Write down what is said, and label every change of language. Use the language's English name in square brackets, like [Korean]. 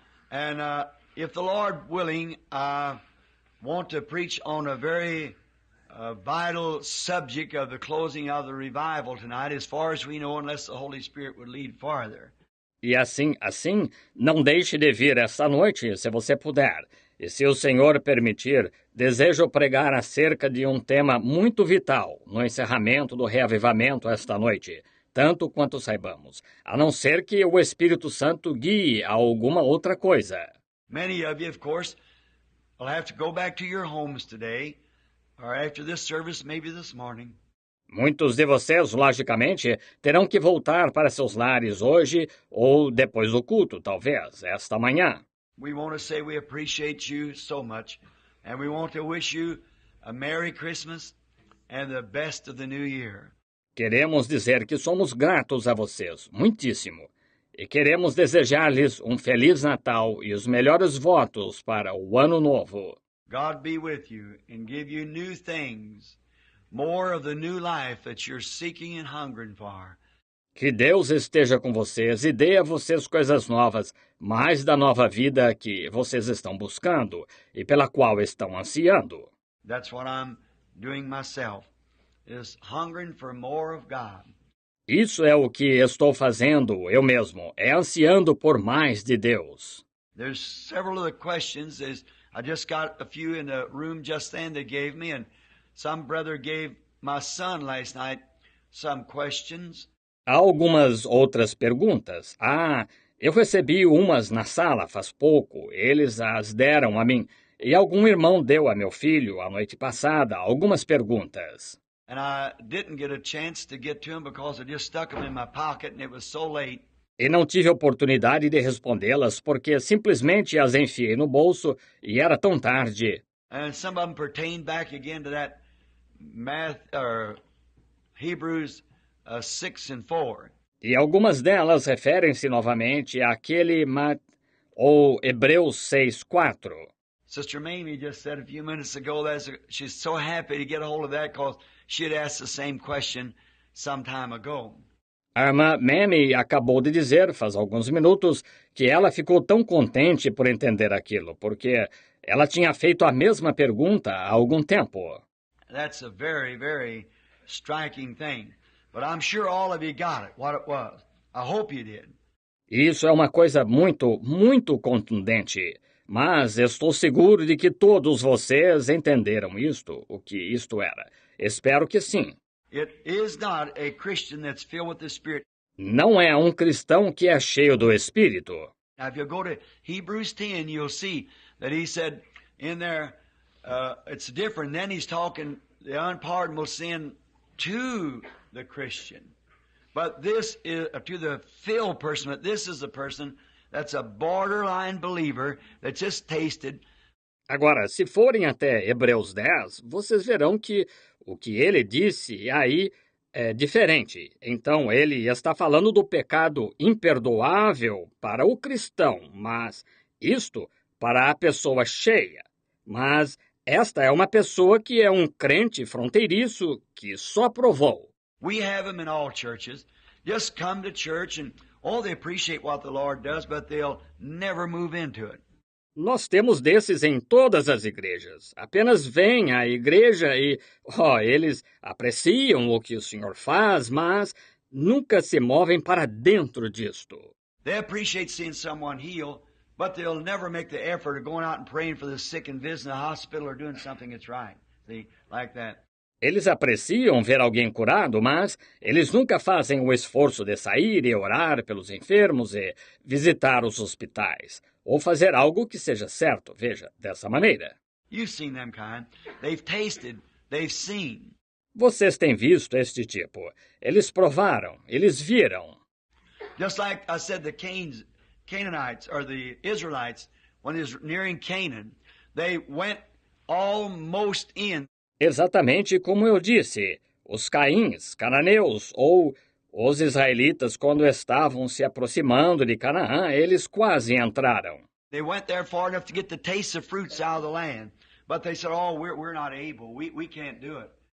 [English] And if the Lord willing, I want to preach on a very vital subject of the closing of the revival tonight, as far as we know, unless the Holy Spirit would lead farther. [Portuguese] E assim, não deixe de vir esta noite, se você puder. E se o Senhor permitir, desejo pregar acerca de um tema muito vital no encerramento do reavivamento esta noite, tanto quanto saibamos, a não ser que o Espírito Santo guie a alguma outra coisa. [English] Many of you, of course, will have to go back to your homes today, or after this service, maybe this morning. [Portuguese] Muitos de vocês, logicamente, terão que voltar para seus lares hoje ou depois do culto, talvez, esta manhã. [English] We want to say we appreciate you so much, and we want to wish you a Merry Christmas and the best of the new year. [Portuguese] Queremos dizer que somos gratos a vocês, muitíssimo, e queremos desejar-lhes um Feliz Natal e os melhores votos para o Ano Novo. [English] God be with you and give you new things, more of the new life that you're seeking and hungering for. [Portuguese] Que Deus esteja com vocês e dê a vocês coisas novas, mais da nova vida que vocês estão buscando e pela qual estão ansiando. [English] That's what I'm doing myself, is hungering for more of God. [Portuguese] Isso é o que estou fazendo eu mesmo, é ansiando por mais de Deus. [English] There's several of the questions. I just got a few in the room just then they gave me, and some brother gave my son last night some questions. [Portuguese] Há algumas outras perguntas. Eu recebi umas na sala faz pouco. Eles as deram a mim. E algum irmão deu a meu filho, a noite passada, algumas perguntas. [English] And I didn't get a chance to get to them because I just stuck them in my pocket and it was so late. [Portuguese] E não tive oportunidade de respondê-las porque simplesmente as enfiei no bolso e era tão tarde. [English] And some of them pertain back again to that math or Hebrews 6 and 4. [Portuguese] E algumas delas referem-se novamente àquele ou Hebreus 6:4. [English] Sister Mamie just said a few minutes ago that she's so happy to get a hold of that because she had asked the same question some time ago. [Portuguese] A irmã Mamie acabou de dizer, faz alguns minutos, que ela ficou tão contente por entender aquilo, porque ela tinha feito a mesma pergunta há algum tempo. [English] That's a very, very striking thing. But I'm sure all of you got it, what it was. I hope you did. [Portuguese] Isso é uma coisa muito contundente. Mas estou seguro de que todos vocês entenderam isto, o que isto era. Espero que sim. [English] It is not a Christian that's filled with the Spirit. [Portuguese] Não é um cristão que é cheio do Espírito. [English] Now, if you go to Hebrews 10, you'll see that he said in there, it's different. Then he's talking the unpardonable sin to the Christian. But this is to the filled person. But this is a person that's a borderline believer that just tasted. [Portuguese] Agora, se forem até Hebreus 10, vocês verão que o que ele disse aí é diferente. Então, ele está falando do pecado imperdoável para o cristão, mas isto para a pessoa cheia. Mas esta é uma pessoa que é um crente fronteiriço que só provou. [English] We have them in all churches. Just come to church and, they appreciate what the Lord does, but they'll never move into it. [Portuguese] Nós temos desses em todas as igrejas. Apenas vêm à igreja e, eles apreciam o que o Senhor faz, mas nunca se movem para dentro disto. [English] They appreciate seeing someone heal, but they'll never make the effort of going out and praying for the sick and visiting the hospital or doing something that's right. See, like that. [Portuguese] Eles apreciam ver alguém curado, mas eles nunca fazem o esforço de sair e orar pelos enfermos e visitar os hospitais, ou fazer algo que seja certo, veja, dessa maneira. [English] You've seen them kind. They've tasted, they've seen. [Portuguese] Vocês têm visto este tipo. Eles provaram, eles viram. [English] Just like I said, the Canaanites, or the Israelites, when they was nearing Canaan, they went almost in. [Portuguese] Exatamente como eu disse, os caíns, cananeus ou os israelitas, quando estavam se aproximando de Canaã, eles quase entraram. [English] They went there far enough to get the taste of fruits out of the land, but they said, we're not able, we can't do it.